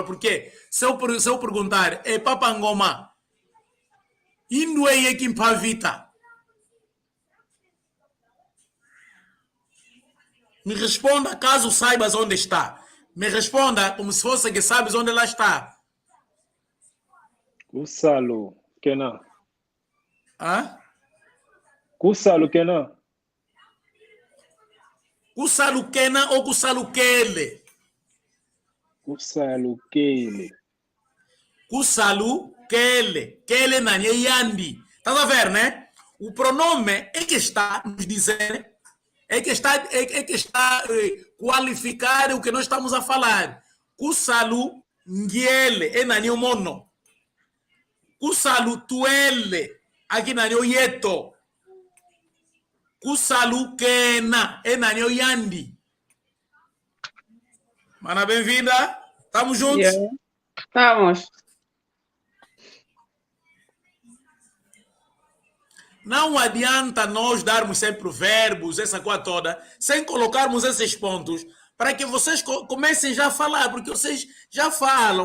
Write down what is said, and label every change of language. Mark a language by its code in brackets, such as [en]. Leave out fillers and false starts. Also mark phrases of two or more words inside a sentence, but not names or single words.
[pt] Porque se eu perguntar, é Papa Ngoma, indo é quem pavita. Me responda caso saibas onde está. Me responda como se fosse que sabes onde ela está. [kg] Kusalo, Kenan. Hã? Kusalo, Kenan. Kusalo Kenan ou Kusalo Kele? Kusalo, Kele. Kusalo Kele. Kele na Yandi. [pt] Estás a ver, né? O pronome é que está nos dizer, é que está qualificar o que nós estamos a falar. [kg] Kusalo Ngiele é na mono. Kusalo Tuele aqui na Yeto. Kusalo Kena é na Yandi. Mana, [pt] bem-vinda. Estamos juntos? Yeah. Estamos. Não adianta nós darmos sempre verbos, essa coisa toda, sem colocarmos esses pontos, para que vocês comecem já a falar, porque vocês já falam.